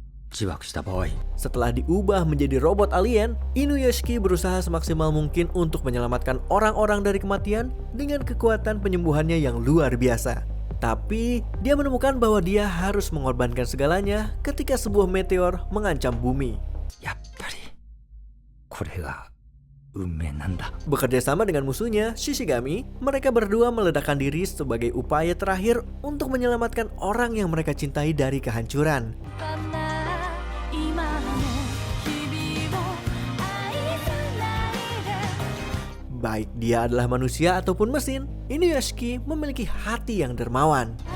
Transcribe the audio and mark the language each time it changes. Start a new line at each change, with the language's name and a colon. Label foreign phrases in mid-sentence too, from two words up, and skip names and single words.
Japanese: 自爆した場合、
Indonesian: Setelah diubah menjadi robot alien, Inuyashiki berusaha semaksimal mungkin untuk menyelamatkan orang-orang dari kematian dengan kekuatan penyembuhannya yang luar biasa. Tapi, dia menemukan bahwa dia harus mengorbankan segalanya ketika sebuah meteor mengancam bumi.
Japanese: やっぱりこれが運命なんだ。
Indonesian: Bekerja sama dengan musuhnya, Shishigami, mereka berdua meledakkan diri sebagai upaya terakhir untuk menyelamatkan orang yang mereka cintai dari kehancuran. Baik dia adalah manusia ataupun mesin, Inuyashiki memiliki hati yang dermawan.